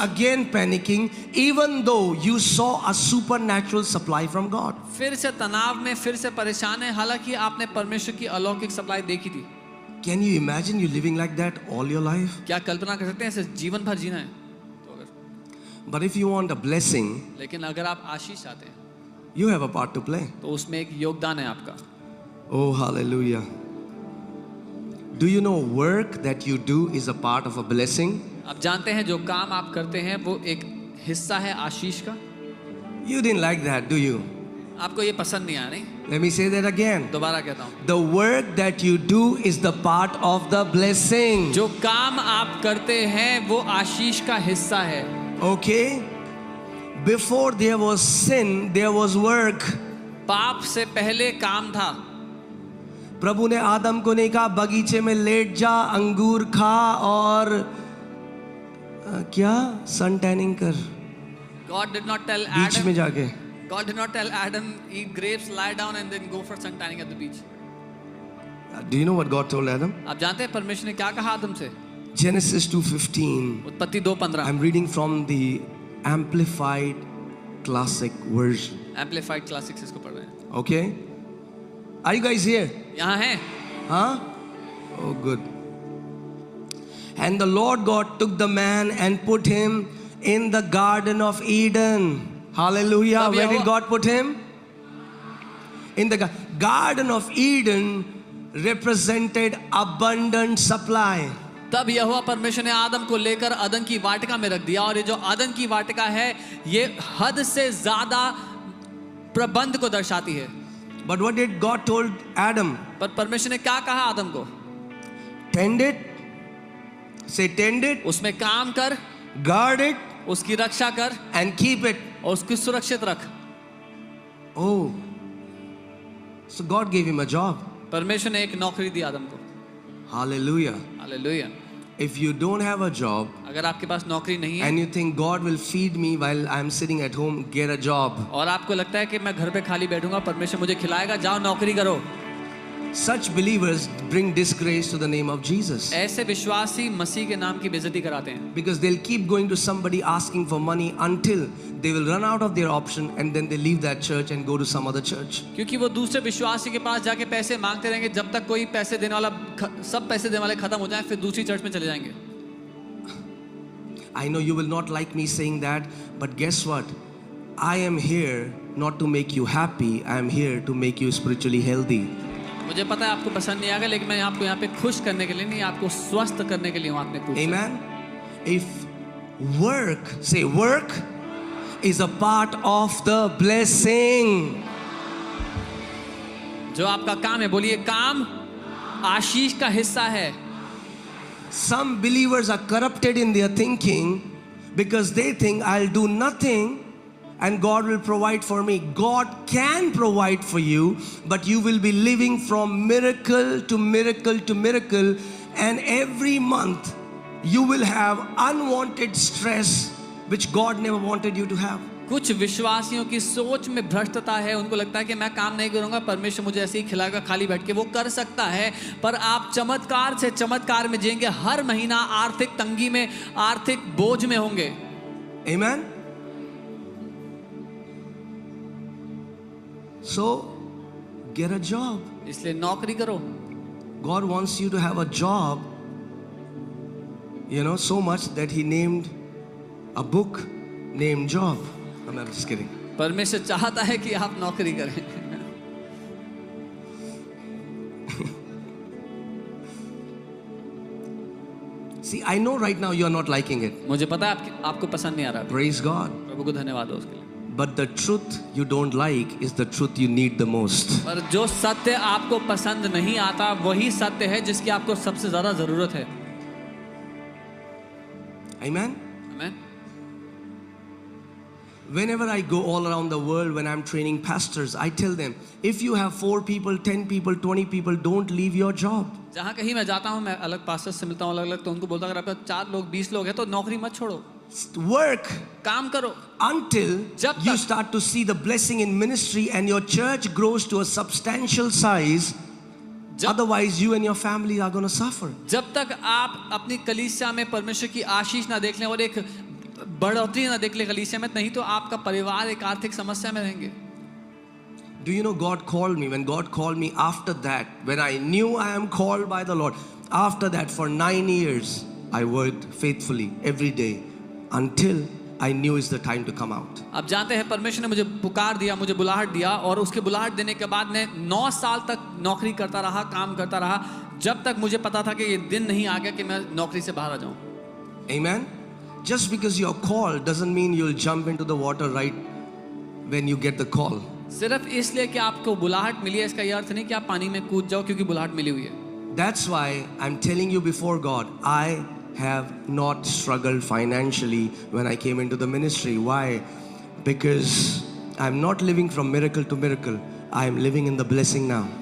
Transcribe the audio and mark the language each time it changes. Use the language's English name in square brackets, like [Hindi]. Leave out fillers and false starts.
[English] again panicking, even though you saw a supernatural supply from God. [Hindi] फिर से तनाव में, फिर से परेशान है, हालांकि आपने परमेश्वर की अलौकिक सप्लाई देखी थी। [English] Can you imagine you living like that all your life? [Hindi] क्या कल्पना कर सकते हैं ऐसे जीवन भर जीना है? तो अगर, [English] But if you want a blessing, [Hindi] लेकिन अगर आप आशीष चाहते हैं [English] you have a part to play. [Hindi] तो उसमें एक योगदान है आपका। [English] Oh, hallelujah. Do you know work that you do is a part of a blessing? [Hindi] आप जानते हैं जो काम आप करते हैं वो एक हिस्सा है आशीष का। [English] You didn't like that, do you? [Hindi] आपको ये पसंद नहीं आया, नहीं? [English] Let me say that again. [Hindi] दोबारा कहता हूँ, [English] The work that you do is the part of the blessing. [Hindi] जो काम आप करते हैं वो आशीष का हिस्सा है। [English] Okay? Before there was sin, there was work. [Hindi] पाप से पहले काम था। प्रभु ने आदम को नहीं कहा बगीचे में लेट जा, अंगूर खा और क्या सन टैनिंग कर [English] God did not tell [Hindi] बीच में [English] Adam, [Hindi] जाके. [English] God did not tell Adam, eat grapes, lie down and then go for sun tanning at the beach. Do you know what God told Adam? [Hindi] आप जानते हैं परमेश्वर ने क्या कहा आदम से? [English] Genesis 2:15. [Hindi] उत्पत्ति 2:15, [English] I'm reading from the Amplified Classic Version. [Hindi] Amplified classics इसको पढ़ रहे हैं। [English] Okay? Are you guys here? [Hindi] यहाँ है। [English] Huh? Oh, good. And the Lord God took the man and put him in the Garden of Eden. Hallelujah. [Hindi] तब [English] Where did [Hindi] Jehovah- [English] God put him? In the Garden of Eden represented abundant supply. [Hindi] तब यहोवा परमेश्वर ने आदम को लेकर अदन की वाटिका में रख दिया, और ये जो अदन की वाटिका है ये हद से ज्यादा प्रबंध को दर्शाती है। [English] But what did God told Adam? [Hindi] पर परमेश्वर ने क्या कहा आदम को? [English] Tend it. Say tend it. [Hindi] उसमें काम कर, [English] Guard it. [Hindi] उसकी रक्षा कर [English] And keep it. [Hindi] और उसकी सुरक्षित रख। [English] Oh. So God gave him a job. [Hindi] परमेश्वर ने एक नौकरी दी आदम को। [English] Hallelujah. [Hindi] Hallelujah. [English] If you don't have a job [Hindi] अगर आपके पास नौकरी नहीं है [English] and you think God will feed me while I'm sitting at home, get a job. [Hindi] और आपको लगता है कि मैं घर पे खाली बैठूंगा, परमेश्वर मुझे खिलाएगा, जाओ नौकरी करो। [English] Such believers bring disgrace to the name of Jesus. [Hindi] ऐसे विश्वासी मसीह के नाम की बेइज्जती कराते हैं, [English] Because they'll keep going to somebody asking for money until they will run out of their option and then they leave that church and go to some other church. [Hindi] क्योंकि वो दूसरे विश्वासी के पास जाके पैसे मांगते रहेंगे जब तक कोई पैसे देने वाला सब पैसे देने वाले खत्म हो जाएं, फिर दूसरी चर्च में चले जाएंगे। [English] I know you will not like me saying that, but guess what? I am here not to make you happy, I am here to make you spiritually healthy. [Hindi] मुझे पता है आपको पसंद नहीं आएगा, लेकिन मैं आपको यहाँ पे खुश करने के लिए नहीं, आपको स्वस्थ करने के लिए हूँ आपने कुछ। [English] Amen. If work, say work is a part of the blessing. [Hindi] जो आपका काम है, बोलिए काम आशीष का हिस्सा है। [English] Some believers are corrupted in their thinking because they think I'll do nothing and God will provide for me. God can provide for you, but you will be living from miracle to miracle to miracle, and every month you will have unwanted stress which God never wanted you to have. [Hindi] कुछ विश्वासियों की सोच में भ्रष्टता है, उनको लगता है कि मैं काम नहीं करूंगा, परमेश्वर मुझे ऐसे ही खिलाएगा खाली बैठ के। वो कर सकता है, पर आप चमत्कार से चमत्कार में जिएंगे, हर महीना आर्थिक तंगी में, आर्थिक बोझ में होंगे। [English] Amen. So get a job. [Hindi] इसलिए नौकरी करो। [English] God wants you to have a job You know, so much that he named a book named Job. I'm just kidding. [Hindi] परमेश्वर चाहता है कि आप नौकरी करें. [English] See, I know right now you are not liking it. [Hindi] मुझे पता है आपको पसंद नहीं आ रहा. [English] Praise God. [Hindi] प्रभु को धन्यवाद हो उसके लिए. [English] But the truth you don't like is the truth you need the most. [Hindi] पर जो सत्य आपको पसंद नहीं आता वही सत्य है जिसकी आपको सबसे ज्यादा जरूरत है. [English] Amen? [Hindi] आमीन. [English] Whenever I go all around the world when I'm training pastors, I tell them, if you have 4 people, 10 people, 20 people, don't leave your job. [Hindi] जहाँ कहीं मैं जाता हूँ, मैं अलग पास्टर से मिलता हूँ अलग-अलग, तो उनको बोलता हूँ अगर आपके 4 लोग 20 लोग हैं तो नौकरी मत छोड़ो. [English] Work [Hindi] काम करो [English] until [Hindi] जब [English] you [Hindi] तक- [English] start to see the blessing in ministry and your church grows to a substantial size. Otherwise, you and your family are going to suffer. [Hindi] जब तक आप अपनी कलीसिया में परमेश्वर की आशीष ना देख लें और एक बढ़ोतरी ना देख लें कलीसिया में, नहीं तो आपका परिवार एक आर्थिक समस्या में रहेंगे. [English] Do you know God called me? When God called me after that, when I knew I am called by the Lord, after that for 9 years, I worked faithfully every day until I knew it's the time to come out. [Hindi] आप जानते हैं परमेश्वर ने मुझे पुकार दिया, मुझे बुलाहट दिया और उसके बुलाहट देने के बाद मैं 9 साल तक नौकरी करता रहा, काम करता रहा, जब तक मुझे पता था कि ये दिन नहीं आ गया कि मैं नौकरी से बाहर आ जाऊं. [English] Amen? Just because you're called doesn't mean you'll jump into the water right when you get the call. [Hindi] सिर्फ इसलिए कि आपको बुलाहट मिली है इसका ये अर्थ नहीं कि आप पानी में कूद जाओ क्योंकि बुलाहट मिली हुई है. [English] That's why I'm telling you before God, I have not struggled financially when I came into the ministry. Why? Because I'm not living from miracle to miracle. I am living in the blessing now.